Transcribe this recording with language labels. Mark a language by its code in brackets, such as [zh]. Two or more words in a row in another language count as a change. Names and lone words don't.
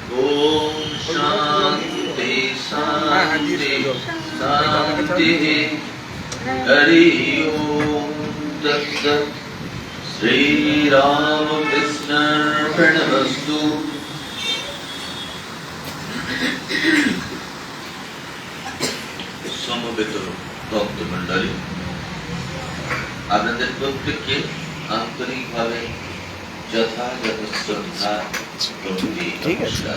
[sa] ओम शांति शांति शांति। हरि ओम तत्सत्। श्री राम कृष्णार्पणमस्तु। [bn] সমবেত ভক্তমণ্ডলী, আপনাদের প্রত্যেককে আন্তরিকভাবে যথাযথ শ্রদ্ধা ভক্তি নমস্কার।